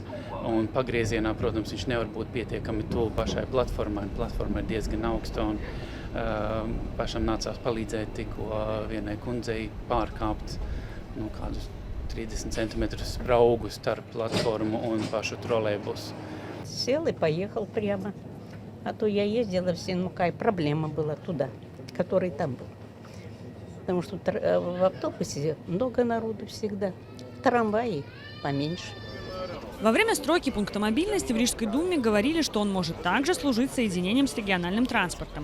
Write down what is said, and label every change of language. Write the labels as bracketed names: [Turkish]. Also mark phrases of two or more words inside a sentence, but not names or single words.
[Latvian] Un pagriezienā, protams, viņš nevar būt pietiekami tuvu pašai platformai. Platforma ir diezgan augsta un pašam nācās palīdzēt tikko vienai kundzei pārkāpt kādus 30 centimetrus spraugu starp платформу un pašu троллейбус. [Russian] Сел и поехал прямо. А то я ездила в Синмукай, проблема была туда, который там был. Потому что в автобусе много народу всегда, в трамвае поменьше. Во время стройки пункта мобильности в Рижской думе говорили, что он может также служить соединением с региональным транспортом.